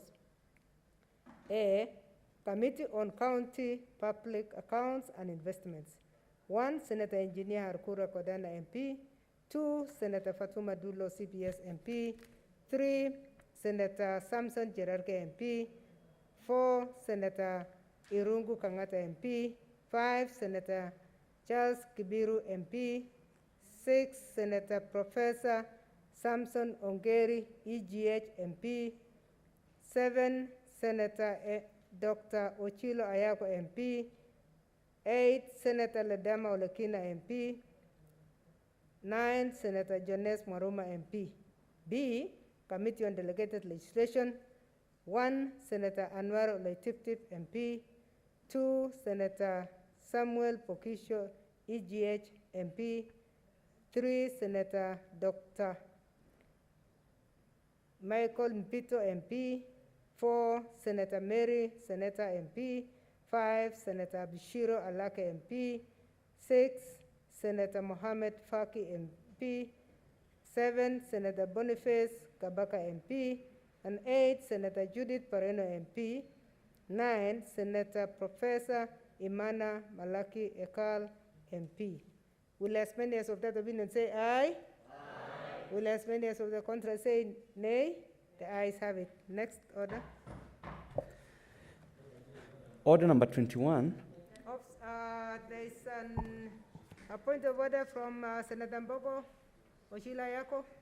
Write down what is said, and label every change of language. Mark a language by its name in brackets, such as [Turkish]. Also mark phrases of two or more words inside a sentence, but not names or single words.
[English] A. Committee on County Public Accounts and Investments. 1. Senator Engineer Harkura Kodana, MP. 2. Senator Fatuma Dulo, CPS, MP. 3. Senator Samson Cherargei, MP. 4. Senator Irungu Kangata, MP. 5. Senator Charles Kibiru, MP. 6. Senator Professor Samson Ongeri, EGH, MP. 7. Senator Dr. Ochilo Ayako, MP. 8. Senator Ledama Olekina, MP. 9. Senator Jones Mwaruma, MP. B. Committee on Delegated Legislation. 1. Senator Anwar Ole-Tiptip, MP. 2. Senator Samuel Pokisho, EGH, MP. 3. Senator Dr. Michael Mpito, MP. 4. Senator Mary Seneta, MP. 5. Senator Bishiro Alake, MP. 6. Senator Mohammed Faki, MP. 7. Senator Boniface Kabaka, MP. And 8. Senator Judith Pareno, MP. 9. Senator Professor Imana Malaki Ekal, MP. Will as many as of that opinion say aye? Aye. Will as many as of the contrary say nay? The ayes have it. Next order. Order number 21. There is a point of order from Senator Mbogo Ochila Ayako.